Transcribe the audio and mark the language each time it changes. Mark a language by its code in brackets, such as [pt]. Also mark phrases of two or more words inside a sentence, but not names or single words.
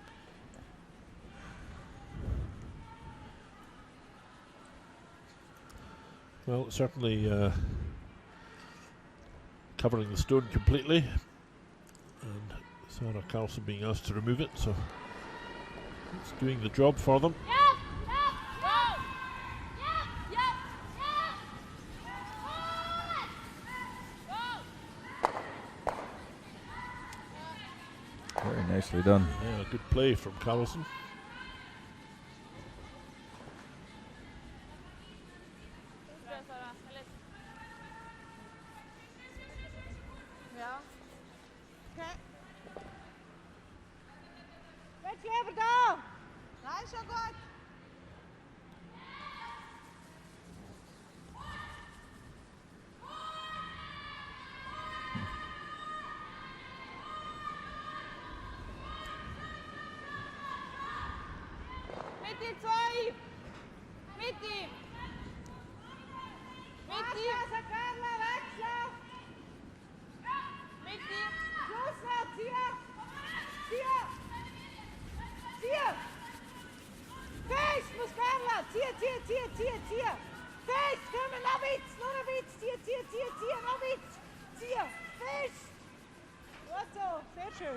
[en] Well, certainly covering the stone completely, and Sarah Carlson being asked to remove it, so it's doing the job for them. Very nicely done. Yeah, good play from Carlson. [nl] Ja. Oké. Beetje even daar. Nee, zo goed. [sv] Mitt i 2! Mitt i! Mitt i! [de] Weglassen, Carla, weglassen. [sv] Mitt i! [nl] Zo snel, Tia. Tia. Tia. Kees, moest Carla. Tia, Tia, Tia, Tia, Tia. Kees, kom maar, nog iets. Tia, Tia, Tia, Tia, nog iets. Tia, Kees. Goed zo, [de] sehr schön.